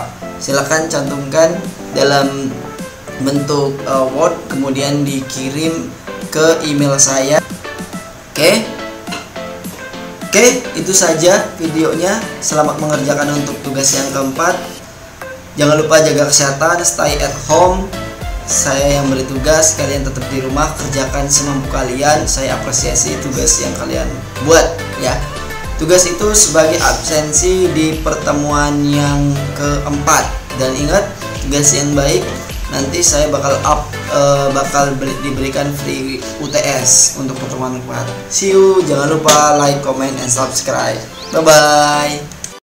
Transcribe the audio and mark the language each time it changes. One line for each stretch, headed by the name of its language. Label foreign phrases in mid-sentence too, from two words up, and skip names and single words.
Indonesian: Silakan cantumkan dalam bentuk Word, kemudian dikirim ke email saya. Oke, itu saja videonya. Selamat mengerjakan untuk tugas yang keempat. Jangan lupa jaga kesehatan,
English: stay at home.
Indonesian: Saya yang beri tugas, kalian tetap di rumah, kerjakan semampu kalian. Saya apresiasi tugas yang kalian buat ya. Tugas itu sebagai absensi di pertemuan yang keempat. Dan ingat, tugas yang baik nanti saya bakal diberikan free UTS untuk pertemuan keempat.
English: See you,
Indonesian: jangan lupa
English: like, comment, and subscribe. Bye bye.